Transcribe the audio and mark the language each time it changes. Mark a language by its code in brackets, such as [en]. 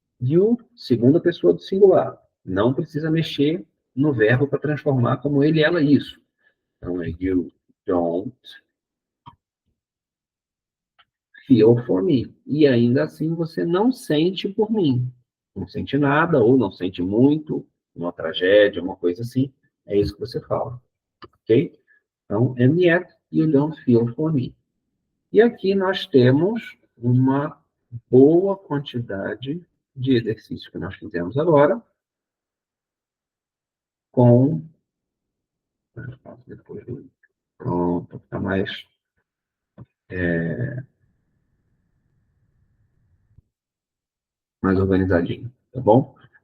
[pt] You, segunda pessoa do singular. Não precisa mexer no verbo para transformar como ele, ela, isso. Então, é [en] you don't feel for me. [pt] E ainda assim você não sente por mim. Não sente nada, ou não sente muito, uma tragédia, uma coisa assim. É isso que você fala. Ok? Então, [en] and yet you don't feel for me. [pt] E aqui nós temos uma boa quantidade de exercícios que nós fizemos agora com... Depois do... Pronto, fica mais organizadinho, tá bom?